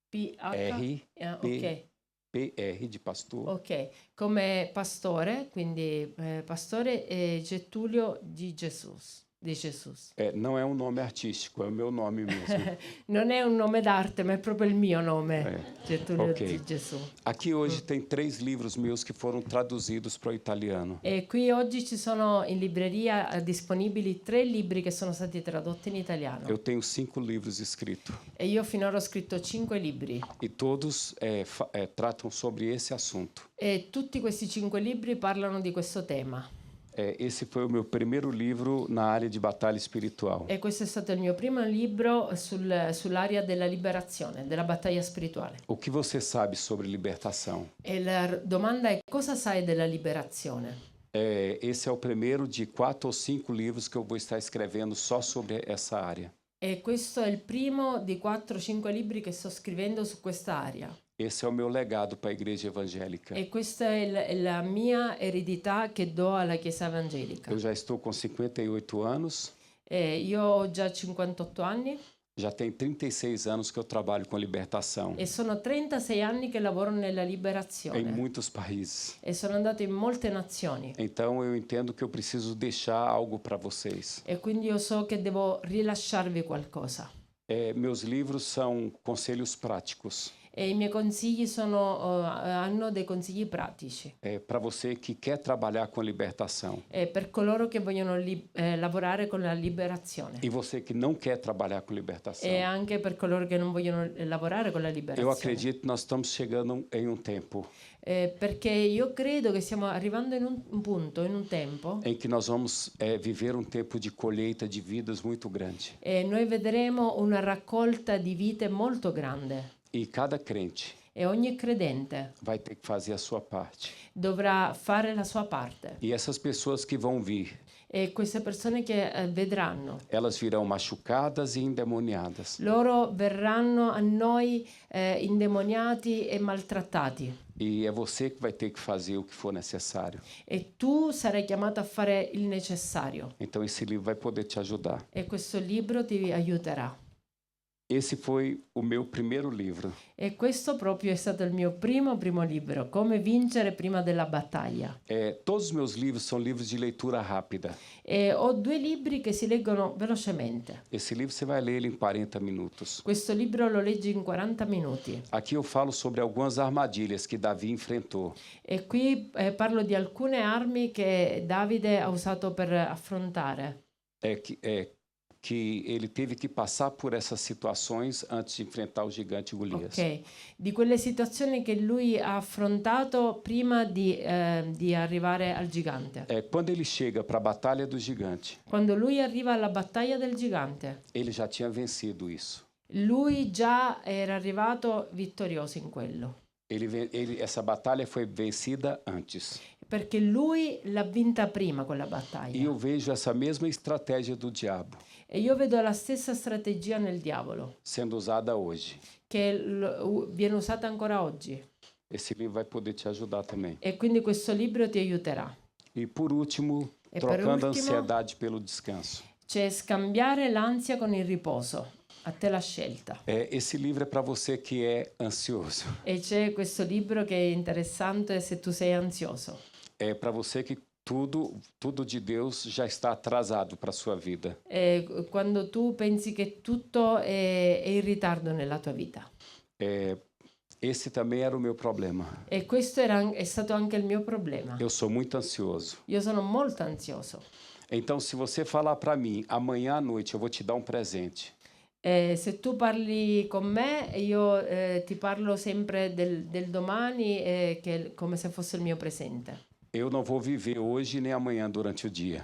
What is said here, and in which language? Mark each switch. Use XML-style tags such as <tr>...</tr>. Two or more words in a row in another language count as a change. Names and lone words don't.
<it>di pastor. Ok, come pastore, quindi pastore Getúlio di Gesù. Di Gesù.</it> <pt>Não é um nome artístico, é o meu nome mesmo.</pt> <it>Non è un nome d'arte, ma è proprio il mio nome, Getúlio di Gesù.</it> <pt>Aqui hoje tem 3 livros meus que foram traduzidos para o italiano.</pt> <it>E qui oggi ci sono in libreria disponibili 3 libri che sono stati tradotti in italiano.</it> <pt>Eu tenho 5 livros escritos.</pt> <it>E io finora ho scritto 5 libri.</it> <pt>E todos tratam sobre esse assunto.</pt> <it>E tutti questi 5 libri parlano di questo tema.</it> <pt>Esse foi o meu primeiro livro na área de batalha espiritual.</pt> <it>E questo è stato il mio primo libro sull'area della liberazione, della battaglia spirituale.</it> <pt>O que você sabe sobre libertação?</pt> <it>E la domanda è: cosa sai della liberazione?</it> <pt>Esse é o primeiro de 4 ou 5 livros que eu vou estar escrevendo só sobre essa área.</pt> <it>E questo è il primo di 4-5 libri che sto scrivendo su questa area.</it> <pt>Esse é o meu legado para a igreja evangélica.</pt> <it>E questa è la mia eredità che do alla Chiesa evangelica.</it> <pt>Eu já estou com 58 anos.</pt> <it>Io ho già 58 anni.</it> <pt>Já tem 36 anos que eu trabalho com libertação.</pt> <it>E sono 36 anni che lavoro nella liberazione.</it> <pt>Em muitos países.</pt> <it>E sono andato in molte nazioni.</it> <pt>Então eu entendo que eu preciso deixar algo para vocês.</pt> <it>E quindi io so che devo rilasciarvi qualcosa.</it> <pt>Meus livros são conselhos práticos.</pt> <it>E i miei consigli hanno dei consigli pratici.</it> <pt>Para você que quer trabalhar com libertação.</pt> <it>Per coloro che vogliono lavorare con la liberazione.</it> <pt>E você que não quer trabalhar com libertação.</pt> <it>E anche per coloro che non vogliono lavorare con la liberazione.</it> <pt>Eu acredito que nós estamos chegando em um tempo</pt> <it>perché io credo che stiamo arrivando in un punto, in un tempo,</it> <pt>em que nós vamos viver um tempo de colheita de vidas muito grande.</pt> <it>e noi vedremo una raccolta di vite molto grande.</it> <pt>E cada crente</pt> <it>E ogni credente</it> <pt>vai ter que fazer a sua parte.</pt> <it>dovrà fare la sua parte.</it> <pt>E essas pessoas que vão vir,</pt> <it>E queste persone che vedranno,</it> <pt>elas virão machucadas e endemoniadas.</pt> <it>loro verranno a noi indemoniati e maltrattati.</it> <pt>E é você que vai ter que fazer o que for necessário.</pt> <it>E tu sarai chiamato a fare il necessario.</it> <pt>Então esse livro vai poder te ajudar.</pt> <it>E questo libro ti aiuterà.</it> <pt>Esse foi o meu primeiro livro.</pt> <it>E questo proprio è stato il mio primo libro, Come vincere prima della battaglia.</it> <pt>Todos os meus livros são livros de leitura rápida.</pt> <it>E ho 2 libri che si leggono velocemente.</it> <pt>Esse livro você vai ler ele em 40 minutos.</pt> <it>Questo libro lo leggi in 40 minuti.</it> <pt>Aqui eu falo sobre algumas armadilhas que Davi enfrentou.</pt> <it>E qui parlo di alcune armi che Davide ha usato per affrontare.</it> <pt>Que ele teve que passar por essas situações antes de enfrentar o gigante Golias.</pt> <it>Ok, di quelle situazioni che lui ha affrontato prima di arrivare al gigante.</it> <pt>Quando ele chega para a batalha do gigante,</pt> <it>Quando lui arriva alla battaglia del gigante,</it> <pt>ele já tinha vencido isso.</pt> <it>lui già era arrivato vittorioso in quello.</it> <pt>Essa batalha foi vencida antes.</pt> <it>Perché lui l'ha vinta prima quella E battaglia.</it> <pt>eu vejo essa mesma estratégia do diabo</pt> <it>E io vedo la stessa strategia nel diavolo,</it> <pt>sendo usada hoje.</pt> <it>che viene usata ancora oggi.</it> <pt>Esse livro vai poder te ajudar também.</pt> <it>E quindi questo libro ti aiuterà.</it> <pt>E por último,</pt> <it>E per</it> <pt>trocando a</pt> <it>ultimo-</it> <pt>ansiedade pelo descanso.</pt> <it>C'è scambiare l'ansia con il riposo. A te la scelta.</it> <pt>Esse livro é para você que é ansioso.</pt> <it>E c'è questo libro che è interessante se tu sei ansioso.</it> <pt>É para você que tudo de Deus já está atrasado para a sua vida.</pt> <it>Quando tu pensi che tutto è in ritardo nella tua vita.</it> <pt>Esse também era o meu problema.</pt> <it>E questo è stato anche il mio problema.</it> <pt>Eu sou muito ansioso.</pt> <it>Io sono molto ansioso.</it> <pt>Então, se você falar para mim, amanhã à noite eu vou te dar um presente.</pt> <it>Se tu parli con me, io ti parlo sempre del domani, come se fosse il mio presente.</it> <pt>Eu não vou viver hoje nem amanhã durante o dia.</pt>